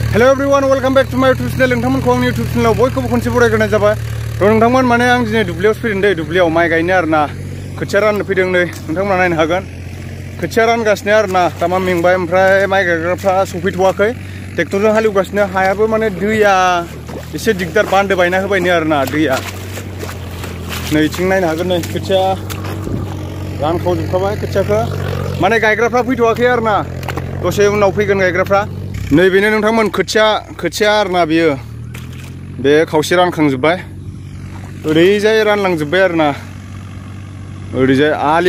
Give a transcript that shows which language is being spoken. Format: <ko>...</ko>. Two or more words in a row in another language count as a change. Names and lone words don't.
<en>Hello everyone, welcome back to my YouTube channel.</en> <brx>नोंथांमोनखौ आंनि</brx> <en>YouTube channel</en> <brx>बयखौबो खनसे बरायग्रोनाय जाबाय। नोंथांमोन माने आं दिनै दुब्लियावसो फैदों दै दुब्लियाव माइ गायनो आरोना खोथिया राननो फैदों नै नोंथांमोना नायनो हागोन खोथिया रानगासिनो आरोना दामा मेंबाय ओमफ्राय माइ गायग्राफ्रा सफैथ'वाखै ट्रेक्टरजों हालेवगासिनो हायाबो माने दैया एसे दिगदार बान्दो बायना होबायनो आरोना दैया नै इथिं नायनो हागोन नै खोथिया रानखावजोबखाबाय खोथियाखौ माने गायग्राफ्रा फैथ'वाखै आरोना दसे उनाव फैगोन गायग्राफ्रा नैबेनो नोंथांमोन खोथिया आरोना बियो बे खावसे रानखांजोब्बाय ओरैजाय रानलांजोब्बाय आरोना ओरैजाय आलि</brx>